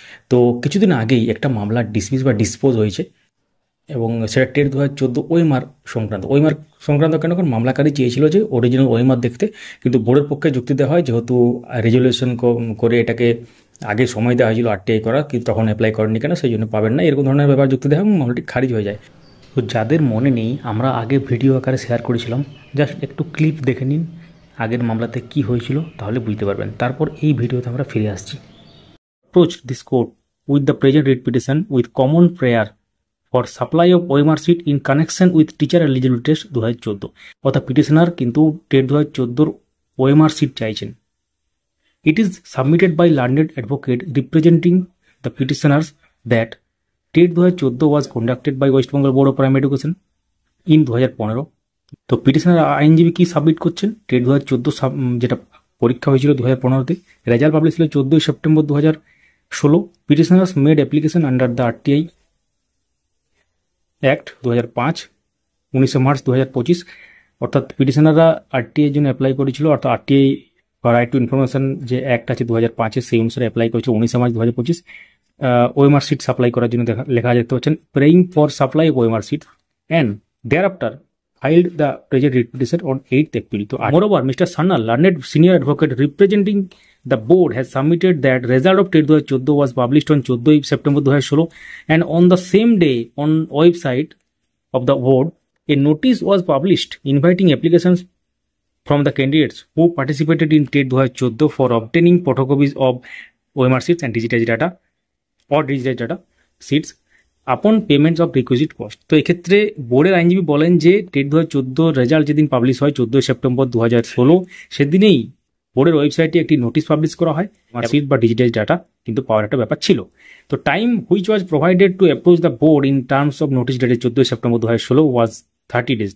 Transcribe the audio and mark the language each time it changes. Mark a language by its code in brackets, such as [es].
[bn] তো কিছুদিন আগেই একটা মামলা ডিসমিস বা ডিসপোজ হয়েছে এবং সেটা টেট 2014 ওএমআর সংক্রান্ত কেন, কারণ মামলাকারী চেয়েছিল যে অরিজিনাল ওএমআর দেখতে, কিন্তু বোর্ডের পক্ষে যুক্তি দেওয়া হয় যেহেতু রেজুলেশন করে এটাকে আগে সময় দেওয়া হয়েছিল আরটিআই করা, কিন্তু তখন অ্যাপ্লাই করেনি কেন, সেই জন্য পাবেন না, এরকম ধরনের ব্যাপার যুক্তি দেওয়া এবং মামলাটি খারিজ হয়ে যায়। তো যাদের মনে নেই, আমরা আগে ভিডিও আকারে শেয়ার করেছিলাম, জাস্ট একটু ক্লিপ দেখে নিন আগের মামলাতে কি হয়েছিল, তাহলে বুঝতে পারবেন। তারপর এই ভিডিওতে আমরা ফিরে আসছি। [en] Approached this court with the present writ petition with common prayer for supply of OMR seat in connection with teacher eligibility test 2014 [bn] অর্থাৎ পিটিশনার কিন্তু টেট 2014 OMR সিট চাইছেন। [en] It is submitted by learned advocate representing the petitioners that TET 2014 was conducted by West Bengal Board of Primary Education in 2015। [bn] তো petitioner আইনজীবী কি submit করছেন, TET 2014 যেটা পরীক্ষা হয়েছিল 2015-তে, রেজাল্ট পাবলিশ ছিল 14 September 2016। [en] Petitioners made application under the RTI act 2005 19 March 2025। [bn] অর্থাৎ পিটিশনাররা আরটিআইয়ের জন্য অ্যাপ্লাই করেছিল, অর্থাৎ আরটিআই বা রাইট টু ইনফরমেশন যে অ্যাক্ট আছে 2005-এর, সেই অনুসারে অ্যাপ্লাই করেছিল 19 মার্চ 2025। ওএমআর সিট সাপ্লাই করার জন্য লেখা দেখতে পাচ্ছেন, [en] Praying for supply of OMR sheet and thereafter filed the present writ petition on 8th April. So, moreover, Mr. Sanna, learned senior advocate representing the board, has submitted that result of TET 2014 was published on 14 September 2016, and on the same day on website of the board, a notice was published inviting applications from the candidates who participated in TET 2014 for obtaining photocopies of OMR sheets and digitized data sheets upon payments of requisite cost. [bn] তো এক্ষেত্রে বোর্ডের আইনজীবী বলেন যে TET 2014 result যেদিন publish হয় 14 September 2016, সেদিনেই বোর্ডের ওয়েবসাইটে একটি নোটিশ পাবলিশ করা হয়, মার্কশিট বা ডিজিটাইজ ডাটা কিন্তু পাওয়ার একটা ব্যাপার ছিল। [en] তো time which was provided to approach the board in terms of notice dated 14 September 2016 was 30 days।